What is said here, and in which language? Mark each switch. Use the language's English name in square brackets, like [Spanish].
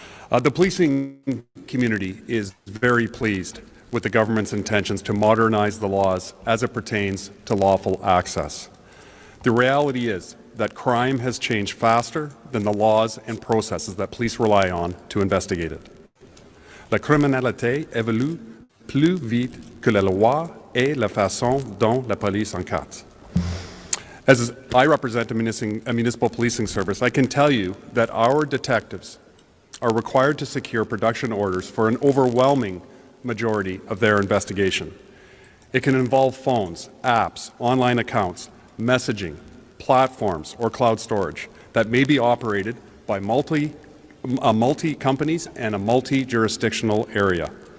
[English] The policing community is very pleased with the government's intentions to modernize the laws as it pertains to lawful access. The reality is that crime has changed faster than the laws and processes that police rely on to investigate it. [French] La criminalité évolue plus vite que la loi et la façon dont la police enquête. [English] As I represent a municipal policing service, I can tell you that our detectives are required to secure production orders for an overwhelming majority of their investigation. It can involve phones, apps, online accounts, messaging, platforms, or cloud storage that may be operated by multi-companies and a multi-jurisdictional area.